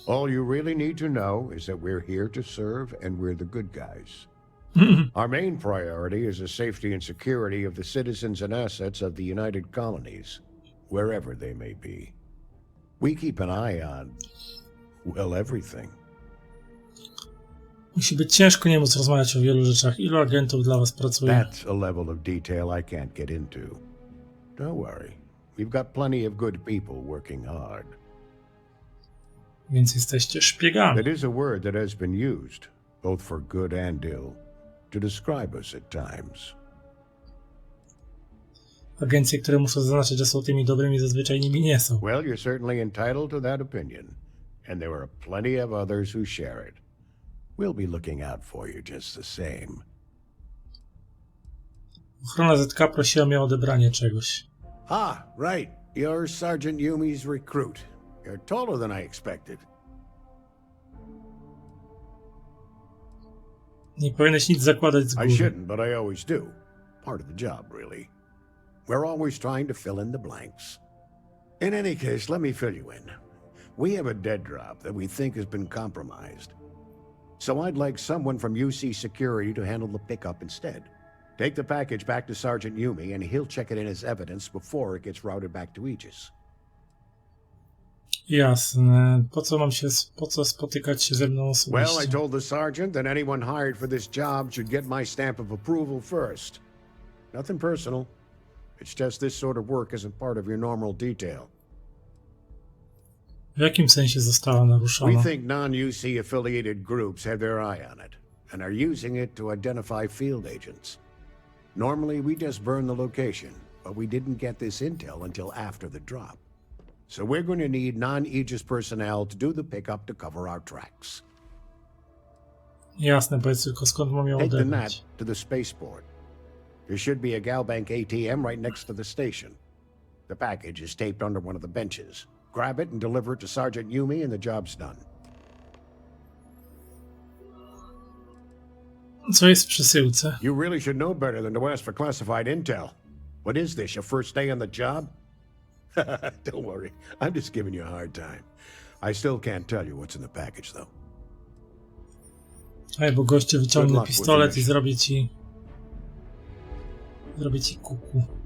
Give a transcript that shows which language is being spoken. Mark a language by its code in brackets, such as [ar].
[en] All you really need to know is that we're here to serve and we're the good guys. Our main priority is the safety and security of the citizens and assets of the United Colonies, wherever they may be. We keep an eye on, well, everything. [pl] Musi być ciężko nie móc rozmawiać o wielu rzeczach. Ilu agentów dla was pracuje? [en] That's a level of detail I can't get into. Don't worry. We've got plenty of good people working hard. [pl] Więc jesteście szpiegami. [en] That is a word that has been used, both for good and ill, to describe us at times. [pl] Agencje, które muszę zaznaczyć, że są tymi dobrymi, zazwyczaj nimi nie są. [en] Well, you're certainly entitled to that opinion, and there are plenty of others who share it. We'll be looking out for you just the same. [pl] Ochrona ZK prosiła mnie o odebranie czegoś. [en] Ah, right. You're Sergeant Yumi's recruit. You're taller than I expected. [pl] Nie powinieneś nic zakładać z [en] I [pl] góry. [en] shouldn't, but I always do. Part of the job, really. We're always trying to fill in the blanks. In any case, let me fill you in. We have a dead drop that we think has been compromised. So I'd like someone from UC Security to handle the pickup instead. Take the package back to Sergeant Yumi, and he'll check it in as evidence before it gets routed back to Aegis. [pl] Jasne. Po co spotykać się ze mną osobiście? [en] Well, I told the sergeant that anyone hired for this job should get my stamp of approval first. Nothing personal. It's just this sort of work isn't part of your normal detail. [pl] W jakim sensie została naruszona? [en] We think non-UC affiliated groups have their eye on it and are using it to identify field agents. Normally, we just burn the location, but we didn't get this intel until after the drop. So we're going to need non-Aegis personnel to do the pickup to cover our tracks. [pl] Jasne, powiedz tylko skąd mam ją [en] Take the [pl] odebrać. [en] NAT to the spaceport. There should be a Galbank ATM right next to the station. The package is taped under one of the benches. Grab it and deliver it to Sergeant Yumi and the job's done. [pl] Co jest w przesyłce? [en] You really should know better than to ask for classified intel. What is this, your first day on the job? Don't worry, I'm just giving you a hard time. I still can't tell you what's in the package, though. [pl] Ej, bo goście wyciągnę pistolet i zrobię ci kuku.